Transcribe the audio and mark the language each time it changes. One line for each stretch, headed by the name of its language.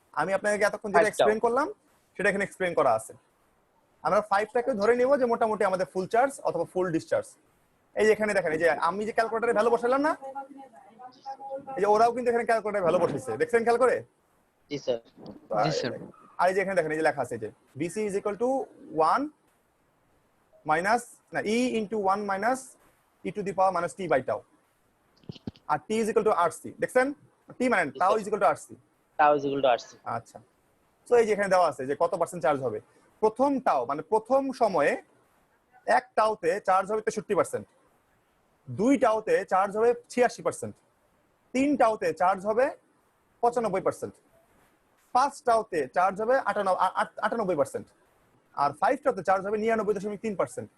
Bangla: আমি আপনাকে এতক্ষণ যেটা 5টা। এক্সপ্লেইন করলাম সেটা এখানে এক্সপ্লেইন করা আছে। আমরা 5টাকে ধরে নিব যে মোটামুটি আমাদের ফুল চার্জ অথবা ফুল ডিসচার্জ। এই যে এখানে দেখেন, এই যে আমি যে ক্যালকুলেটরে ভ্যালু বসালাম না, এই যে ওরাও কিন্তু এখানে ক্যালকুলেটরে ভ্যালু বসাইছে, দেখছেন খেয়াল করে? জি স্যার। জি স্যার। আর এই যে এখানে দেখেন এই যে লেখা আছে যে
English: BC is equal to 1 minus না E into 1 minus e to the power minus t by tau, আর t is equal to RC। দেখছেন? t মানে tau is equal to RC। Tau is equal to RC.
Bangla: আচ্ছা, so এই যে এখানে দেওয়া আছে যে কত পার্সেন্ট চার্জ হবে। প্রথম টাও মানে প্রথম সময়ে 1 টাওতে চার্জ হবে 63%, 2 টাওতে চার্জ হবে 86%, 3 টাওতে চার্জ হবে 95%, 5 টাওতে চার্জ হবে 98%, আর 5 টাওতে চার্জ হবে 99.3%।